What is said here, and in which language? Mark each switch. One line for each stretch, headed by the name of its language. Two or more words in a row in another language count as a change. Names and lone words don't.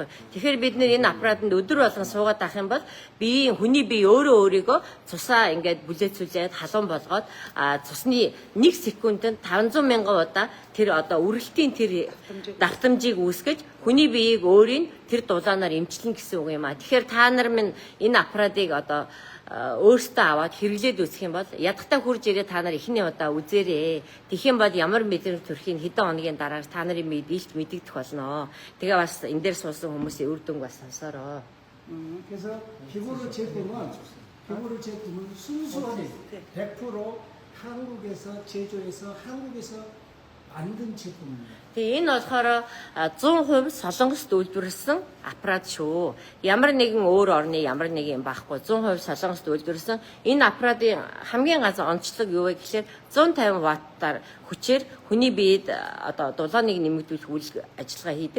Mongolian: Тэгэхээр бид нэр энэ аппаратанд өдөр болгон суугаад авах юм бол хүний бие өөрийгөө цусаа ингээд бүлээцүүлээд халуун болгоод цусны 1 секундэд 500 мянган удаа тэр одоо үрэлтийн тэр давтамжийг үүсгэж хүний биеийг өөрийн тэр дулаанаар эмчилнэ гэсэн үг юм аа. Тэгэхээр та нар минь энэ аппаратыг одоо өөртөө аваад хэрэглээд үзэх юм бол ядахтаа хурж ирээ та нар эхний удаа үзээрэй. Тэгэх юм бол ямар мэдрэмж төрхийн хэдэн хоногийн дараа та нарын илт мэдэгдэх болно. Тэгээ бас энэ дээр суусан хүмүүсийн үр дүнг бас сонсороо.
Korean: 그래서 비고르 제품은 순수하게 100% 한국에서 제조해서 한국에서 만든 제품입니다.
Mongolian: Тэгээ энэ болохоор 100% Солонгост үйлдвэрлэсэн аппарат шүү. Ямар нэгэн өөр орны ямар нэг юм байхгүй 100% Солонгост үйлдвэрлэсэн энэ аппаратын хамгийн гол онцлог юу вэ гэхээр 150 ваттаар хүчээр хүний биед одоо дулааныг нэмэгдүүлэх үйл ажиллагаа хийдэг.